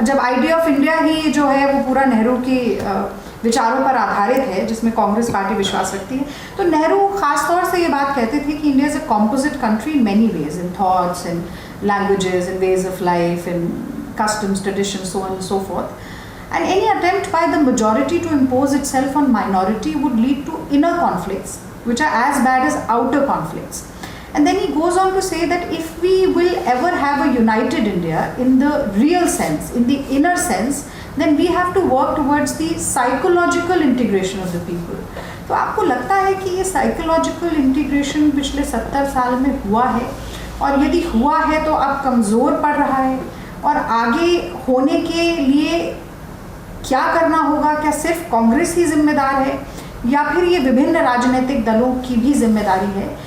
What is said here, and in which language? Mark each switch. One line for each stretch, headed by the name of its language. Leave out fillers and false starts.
Hindi: जब idea of India ही जो है वो पूरा नेहरू के विचारों पर आधारित है जिसमें कांग्रेस पार्टी विश्वास रखती है, तो नेहरू खास तौर से ये बात कहते थे कि
English: India is a composite country in many ways, in thoughts, in languages, in ways of life, in customs, tradition, so on and so forth. And any attempt by the majority to impose itself on minority would lead to inner conflicts, which are as bad as outer conflicts. And then he goes on to say that if we will ever have a united India in the real sense, in the inner sense, then we have to work towards the psychological integration of the people.
Hindi: तो आपको लगता है कि ये
English: psychological integration
Hindi: पिछले 70 साल में हुआ है, और यदि हुआ है तो अब कमज़ोर पड़ रहा है, और आगे होने के लिए क्या करना होगा? क्या सिर्फ कांग्रेस ही जिम्मेदार है या फिर ये विभिन्न राजनीतिक दलों की भी जिम्मेदारी है?